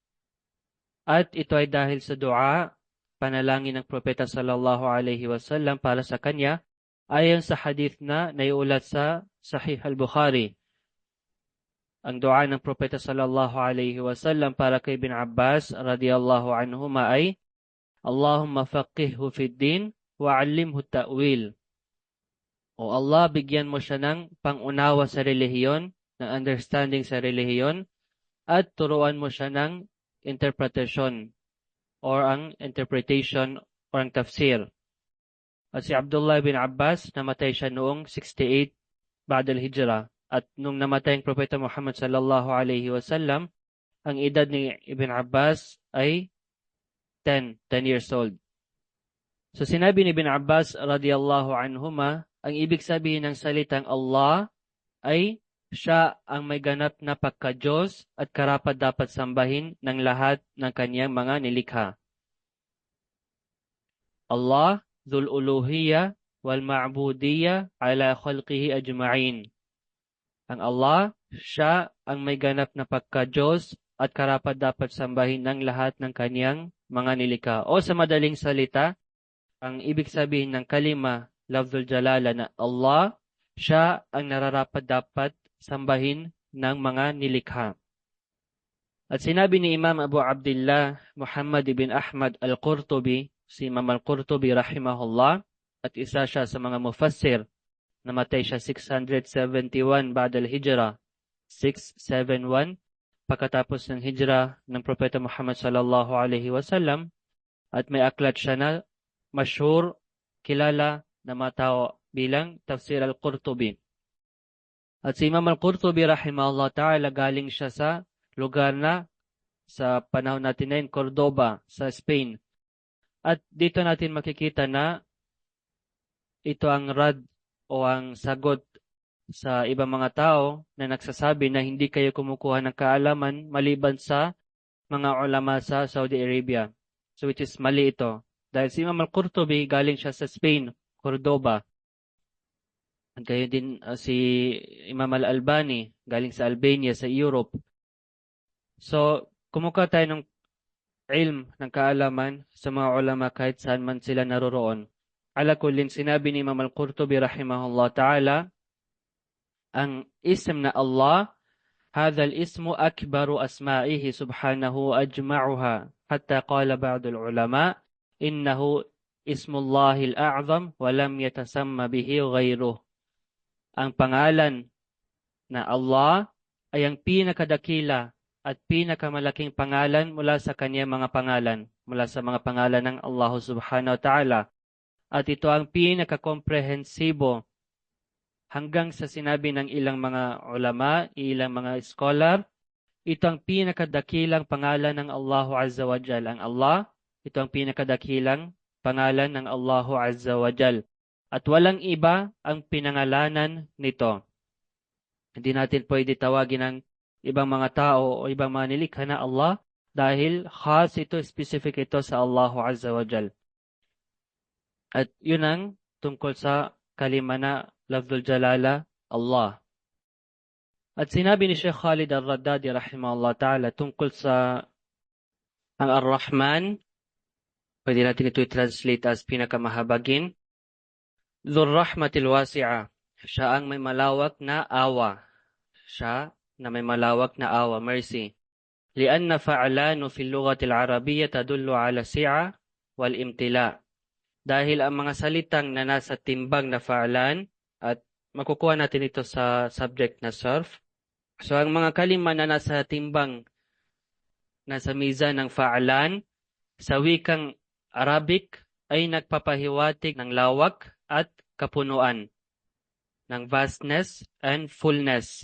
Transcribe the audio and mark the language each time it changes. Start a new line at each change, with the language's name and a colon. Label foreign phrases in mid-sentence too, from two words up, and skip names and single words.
Filipino: At ito ay dahil sa dua, panalangin ng propeta
Arabic: صلى الله عليه وسلم
Filipino: para sa kanya, ayon sa hadith na naiulat sa Sahih al-Bukhari. Ang dua ng propeta
Arabic: صلى الله عليه وسلم
Filipino: para kay bin Abbas
Arabic: رضي الله عنهما
Filipino: ay,
Arabic: اللهم فقهه في الدين وعلمه التأويل.
Filipino: O Allah, bigyan mo siya ng pangunawa sa relihiyon, ng understanding sa relihiyon, at turuan mo siya ng
English: interpretation or
Filipino: ang
English: interpretation or
Filipino: ang tafsir. At si Abdullah bin Abbas, namatay siya noong 68
Arabic: بعد الهجرة.
Filipino: At nung namatay ang propeta Muhammad
Arabic: صلى الله عليه وسلم,
Filipino: ang edad ni Ibn Abbas ay 10
English: years old.
Filipino: So sinabi ni Ibn Abbas
Arabic: رضي الله عنهما,
Filipino: ang ibig sabihin ng salitang Allah ay siya ang may ganap na pagka-Diyos at karapat dapat sambahin ng lahat ng kanyang mga nilikha.
Arabic: الله ذو الألوهية والمعبودية على خلقه أجمعين.
Filipino: Ang Allah, siya ang may ganap na pagka-Diyos at karapat dapat sambahin ng lahat ng kanyang mga nilikha. O sa madaling salita, ang ibig sabihin ng kalima,
Arabic: لفظ الجلالة
Filipino: na Allah, siya ang nararapat dapat sambahin ng mga nilikha. At sinabi ni Imam Abu Abdullah Muhammad ibn Ahmad al-Qurtubi, si Imam al-Qurtubi rahimahullah, at isa siya sa mga mufassir, namatay siya 671
Arabic: بعد الهجرة,
Filipino: 671 pagkatapos ng hijra ng propeta Muhammad
Arabic: صلى الله عليه وسلم,
Filipino: at may aklat siya na masyhur, kilala na matao bilang Tafsir al-Qurtubi. At si Imam al-Qurtubi
Arabic: رحمه الله تعالى,
Filipino: galing siya sa lugar na sa panahon natin ngayon, Cordoba, sa Spain. At dito natin makikita na ito ang rad o ang sagot sa ibang mga tao na nagsasabi na hindi kayo kumukuha ng kaalaman maliban sa mga ulama sa Saudi Arabia. So
English: which is
Filipino: mali ito. Dahil si Imam al-Qurtubi galing siya sa Spain, Cordoba. At gayon din si Imam al-Albani galing sa Albania, sa Europe. So kumukuha tayo ng ilm, ng kaalaman sa mga ulama kahit saan man sila naroroon.
Arabic: على كل,
Filipino: sinabi ni Imam al-Qurtubi
Arabic: رحمه الله تعالى,
Filipino: ang ism na Allah,
Arabic: هذا الاسم أكبر أسمائه سبحانه وأجمعها، حتى قال بعض العلماء إنه اسم الله الأعظم ولم يتسم به غيره.
Filipino: Ang pangalan na Allah ay ang pinakadakila at pinakamalaking pangalan mula sa kanyang mga pangalan, mula sa mga pangalan ng Allah
Arabic: سبحانه وتعالى.
Filipino: At ito ang pinaka-komprehensibo hanggang sa sinabi ng ilang mga ulama, ilang mga scholar, ito ang pinakadakilang pangalan ng
Arabic: الله عز وجل.
Filipino: Ang Allah, ito ang pinakadakilang pangalan ng
Arabic: الله عز وجل.
Filipino: At walang iba ang pinangalanan nito. Hindi natin pwede tawagin ng ibang mga tao o ibang mga nilikha na Allah dahil khas ito, specific ito sa
Arabic: الله عز وجل.
Filipino: At yun ang tungkol sa kalima na
Arabic: لفظ الجلالة,
Filipino: Allah. At sinabi ni Sheikh Khalid Al-Raddadi
Arabic: رحمه الله تعالى
Filipino: tungkol sa ang Ar-Rahman, pwede natin ito i-
English: translate as
Filipino: pinakamahabagin.
Arabic: ذو الرحمة الواسعة.
Filipino: Siya ang may malawak na awa. Siya na may malawak na awa, mercy.
Arabic: لأن فعلان في اللغة العربية تدل على السعة والامتلاء.
Filipino: Dahil ang mga salitang na nasa timbang na fa'alan, at makukuha natin ito sa subject na surf. So ang mga kalima na nasa timbang, nasa mizan ng fa'alan, sa wikang Arabic ay nagpapahiwatig ng lawak at kapunuan, ng
English: vastness and fullness.